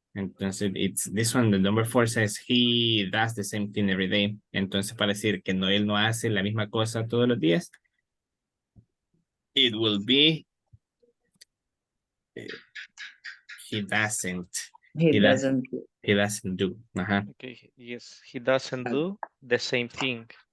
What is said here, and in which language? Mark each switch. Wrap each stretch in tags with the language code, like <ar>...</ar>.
<en>Entonces, it's this one, the number 4 says he does the same thing every day.</en> <es>Entonces, para decir que no, él no hace la misma cosa todos los días,</es> <en>it will be he doesn't. He doesn't. He doesn't do. Okay, yes, he doesn't do the same thing.</en>